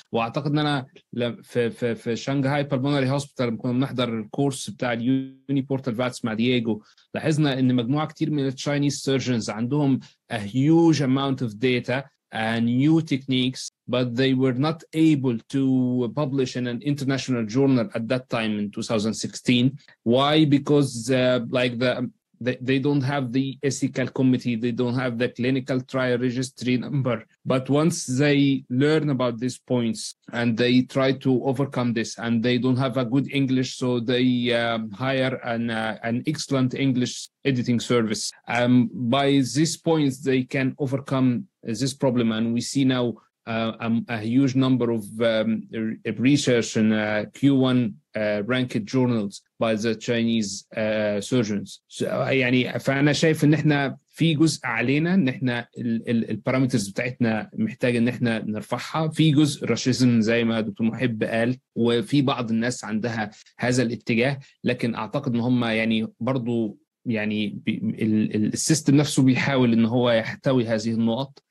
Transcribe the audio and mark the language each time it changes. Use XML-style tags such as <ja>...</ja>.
<ar>واعتقد ان انا في شانغهاي بالمونري هوسبيتال لما كنا بنحضر الكورس بتاع اليوني بورتال فاتس مع دييجو لاحظنا ان مجموعه كتير من التشاينيز سيرجنز عندهم a huge amount of data and new techniques, but they were not able to publish in an international journal at that time in 2016.</ar> <en>Why? Because they don't have the ethical committee, they don't have the clinical trial registry number. But once they learn about these points and they try to overcome this, and they don't have a good English, so they hire an excellent English editing service. By these points, they can overcome this problem, and we see now a huge number of research in Q1 ranked journals by the Chinese surgeons.</en> <ar>So, يعني فأنا شايف إن إحنا في جزء علينا إن إحنا البارامترز بتاعتنا محتاج إن إحنا نرفعها. في جزء راشيزم زي ما دكتور محب قال، وفي بعض الناس عندها هذا الاتجاه، لكن أعتقد إن هم يعني برضو يعني السيستم نفسه بيحاول إن هو يحتوي هذه النقط.</ar>